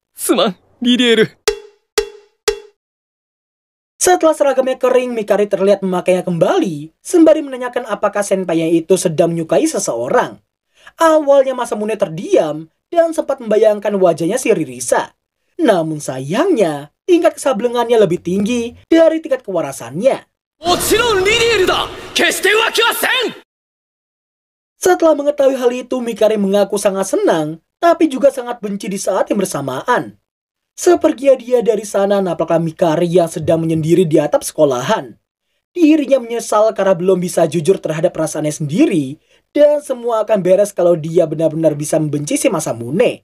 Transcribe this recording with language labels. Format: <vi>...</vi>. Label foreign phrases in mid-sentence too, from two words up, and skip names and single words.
<id>Setelah seragamnya kering, Mikari terlihat memakainya kembali, sembari menanyakan apakah senpainya itu sedang menyukai seseorang. Awalnya Masa Mune terdiam dan sempat membayangkan wajahnya si Ririsa. Namun sayangnya, tingkat kesablengannya lebih tinggi dari tingkat kewarasannya.</id> <ja>もちろんリリエルだ。決して浮気はせん。</ja> <id>Setelah mengetahui hal itu, Mikari mengaku sangat senang, tapi juga sangat benci di saat yang bersamaan. Seperginya dia dari sana, nampaklah Mikari yang sedang menyendiri di atap sekolahan. Dirinya menyesal karena belum bisa jujur terhadap perasaannya sendiri, dan semua akan beres kalau dia benar-benar bisa membenci si Masamune.</id>